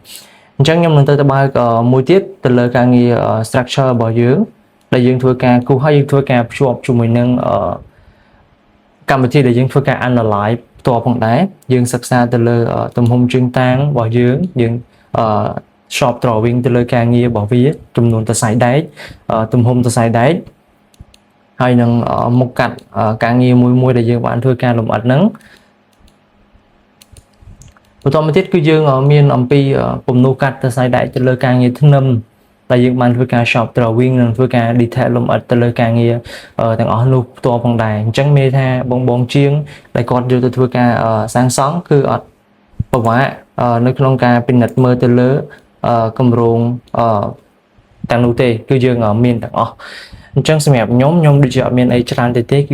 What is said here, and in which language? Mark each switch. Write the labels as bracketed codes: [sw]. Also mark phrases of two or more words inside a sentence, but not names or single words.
[km] អញ្ចឹងខ្ញុំនឹងទៅបើកមួយទៀតទៅលើការងារ structure របស់យើងដែលយើងធ្វើការគូសហើយយើងធ្វើការភ្ជាប់ជាមួយនឹងកម្មវិធីដែលយើងធ្វើការ analyze ផ្ទាល់ផងដែរយើងសិក្សាទៅលើទំហំជើងតាំងរបស់យើង [en] shop drawing [km] ទៅលើការងាររបស់វាចំនួនសរសៃដែកទំហំសរសៃដែកហើយនឹងមុខកាត់ការងារមួយដែលយើងបានធ្វើការលម្អិតហ្នឹង បន្តមកទៀតគឺយើងមានអំពីពំនូកាត់សរសៃដែកទៅលើការងារធ្នឹមដែលយើងបានធ្វើការ [en] shop drawing [km] និងធ្វើការ detail លម្អិតទៅលើការងារទាំងអស់នោះផ្ទាល់ផងដែរអញ្ចឹងមានថាបងជាងដែលគាត់យក ទៅធ្វើការសាងសង់គឺអត់ពិបាកនៅក្នុងការពិនិត្យមើលទៅលើគម្រោងទាំងនោះទេគឺយើងមានទាំងអស់អញ្ចឹងសម្រាប់ខ្ញុំដូចជាអត់មានអីច្រើនទេគឺ